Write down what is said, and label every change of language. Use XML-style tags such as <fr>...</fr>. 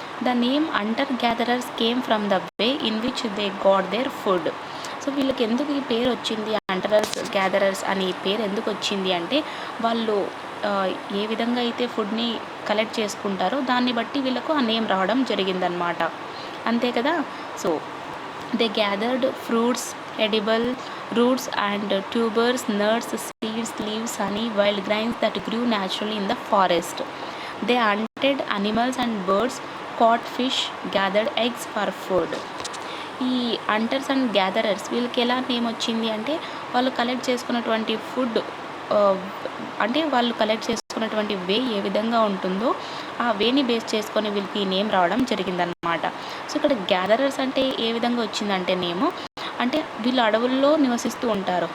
<en>The name hunter gatherers came from the way in which they got their food.</en> <te>So వీళ్ళకి ఎందుకు ఈ పేరు వచ్చింది, హంటరర్స్ గ్యాదరర్స్ అని పేరు ఎందుకు వచ్చింది అంటే వాళ్ళు ఏ విధంగా అయితే ఫుడ్ని కలెక్ట్ చేసుకుంటారో దాన్ని బట్టి వీళ్ళకు ఆ నేమ్ రావడం జరిగిందనమాట. అంతే కదా.</te> <en>So they gathered fruits, edible roots and tubers, nuts, seeds, leaves, honey, wild grains that grew naturally in the forest. They hunted animals and birds, caught fish, gathered eggs for food.</en> <te>ఈ hunters and gatherers వీళ్ళకి ఎలా name వచ్చింది అంటే వాళ్ళు collect చేసుకున్నటువంటి food అంటే వాళ్ళు collect చేసుకున్నటువంటి వే ఏ విధంగా ఉంటుందో ఆ వేని బేస్ చేసుకొని వీళ్ళకి నేమ్ రావడం జరిగిందనమాట. సో ఇక్కడ గ్యాదరర్స్ అంటే ఏ విధంగా వచ్చిందంటే నేము అంటే వీళ్ళు అడవుల్లో నివసిస్తూ ఉంటారు.</te>